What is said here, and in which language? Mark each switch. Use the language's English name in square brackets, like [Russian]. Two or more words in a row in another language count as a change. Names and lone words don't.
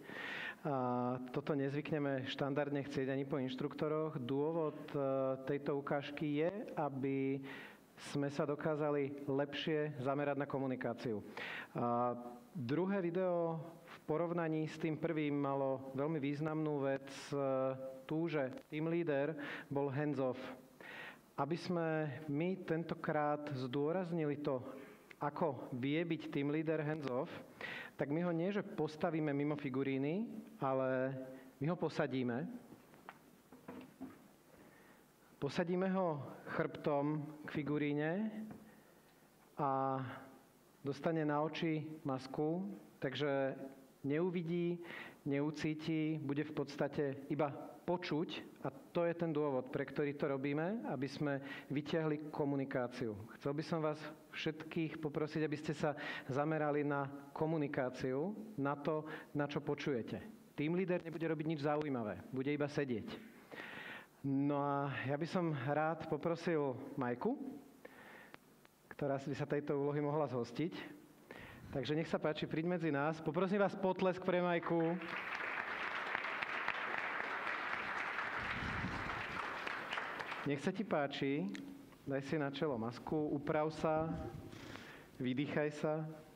[Slovak] Toto nezvykneme štandardne chcieť ani po inštruktoroch. Dôvod tejto ukážky je, aby sme sa dokázali lepšie zamerať na komunikáciu. Druhé video v porovnaní s tým prvým malo veľmi významnú vec, tú, že [English] team leader [Slovak] bol hands-off. Aby sme my tentokrát zdôraznili to, ako vie byť [English] team leader hands-off, [Slovak] tak my ho nie, že postavíme mimo figuríny, ale my ho posadíme. Posadíme ho chrbtom k figuríne a dostane na oči masku, takže neuvidí, neucíti, bude v podstate iba počuť a to je ten dôvod, pre ktorý to robíme, aby sme vyťahli komunikáciu. Chcel by som vás všetkých poprosiť, aby ste sa zamerali na komunikáciu, na to, na čo počujete. [English] Team leader [Slovak] nebude robiť nič zaujímavé, bude iba sedieť. No a ja by som rád poprosil Majku, ktorá by sa tejto úlohy mohla zhostiť. Takže nech sa páči, príď medzi nás. Poprosím vás potlesk pre Majku. Nech sa ti páči, daj si na čelo masku, uprav sa, vydýchaj sa.